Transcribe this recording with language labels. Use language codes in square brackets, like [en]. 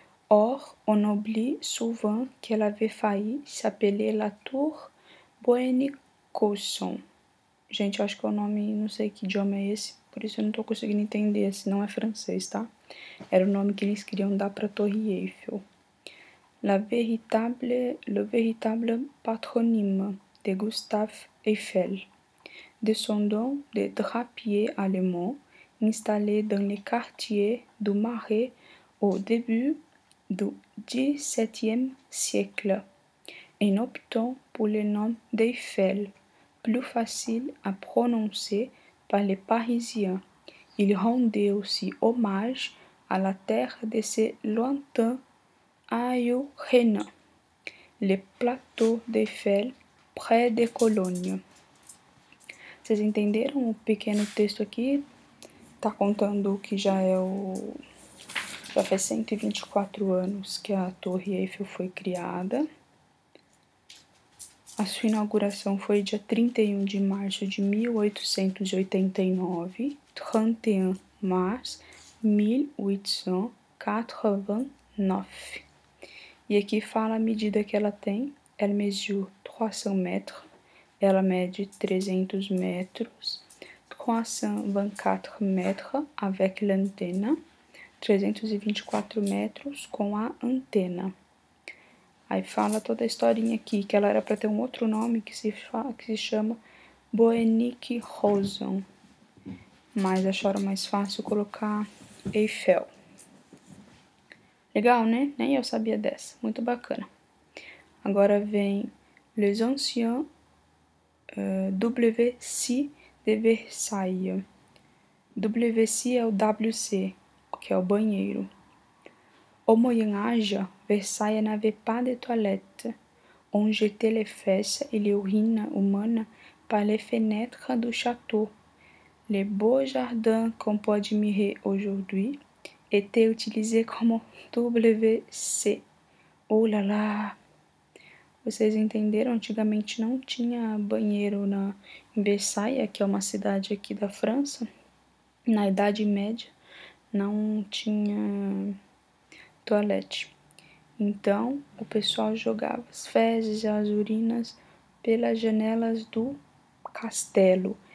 [fr] Or, on oublie souvent qu'elle avait failli s'appeler la Tour Boenicosson. [pt] Gente, eu acho que é o nome, não sei que idioma é esse, por isso eu não tô conseguindo entender, se não é francês, tá? Era o nome que eles queriam dar para a Torre Eiffel. [fr] Le véritable patronyme de Gustave Eiffel, descendant des drapiers allemands installés dans les quartiers du Marais au début du XVIIe siècle, en optant pour le nom d'Eiffel, plus facile à prononcer par les Parisiens. Il rendait aussi hommage à la terre de ses lointains aïeux-rhénans, le plateau d'Eiffel, près de Cologne. [pt] Vocês entenderam o pequeno texto aqui? Tá contando que já faz 124 anos que a Torre Eiffel foi criada. A sua inauguração foi dia 31 de março de 1889, [fr] 31 mars 1889. [pt] E aqui fala a medida que ela tem. [fr] Elle mesure 300 mètres, [pt] ela mede 300 metros, [fr] 324 mètres avec l'antenne, [pt] 324 metros com a antena. Aí fala toda a historinha aqui, que ela era para ter um outro nome que se chama Boenicosson, mas acharam mais fácil colocar Eiffel. Legal, né? Nem eu sabia dessa. Muito bacana. Agora vem [fr] Les Anciens WC de Versailles. [pt] WC é o WC, que é o banheiro. [fr] Au Moyen Âge, Versailles n'avait pas de toilette. On jetait les fesses et les urines humaines par les fenêtres du château. Les beaux jardins qu'on peut admirer aujourd'hui étaient utilisés comme WC. Oh là là! [pt] Vocês entenderam? Antigamente não tinha banheiro em Versailles, que é uma cidade aqui da França. Na Idade Média não tinha toalete. Então o pessoal jogava as fezes e as urinas pelas janelas do castelo.